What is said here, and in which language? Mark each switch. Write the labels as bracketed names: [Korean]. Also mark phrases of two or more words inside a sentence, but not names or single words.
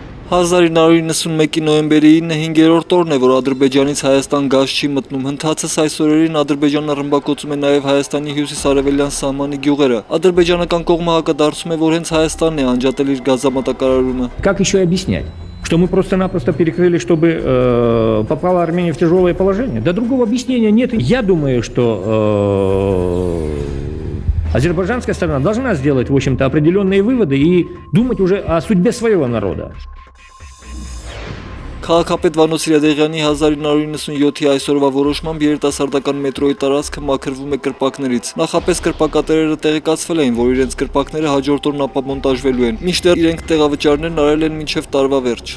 [Armenian] 1991-ի նոյեմբերի 9-ը 5-րդ օրն է, որ Ադրբեջանից Հայաստան գազ չի մտնում։ Հնդածս այս օրերին Ադրբեջանը ռմբակոծում է նաև Հայաստանի հյուսիս-արևելյան սահմանի գյուղերը։ Ադրբեջանական կողմը հակադարձում է, որ հենց Հայաստանն է անջատել իր գազամատակարարումը։ [Russian] Как еще объяснять? Что мы просто-напросто перекрыли, чтобы попала Армения в тяжелое положение? Да другого объяснения нет. Я думаю, что азербайджанская сторона должна сделать, в общем-то, определенные выводы и думать уже о судьбе своего народа. [Armenian] Քաղաքապետ Վանո Սիրադեղյանի 1997-ի այսօրվա որոշմամբ երիտասարդական մետրոյի տարածքը մաքրվում է կրպակներից։ Նախապես կրպակատերերը տեղեկացվել էին, որ իրենց կրպակները հաջորդ օրն ապամոնտաժվելու են, մինչդեռ իրենք տեղավճարներն արել են մինչև տարվա վերջ։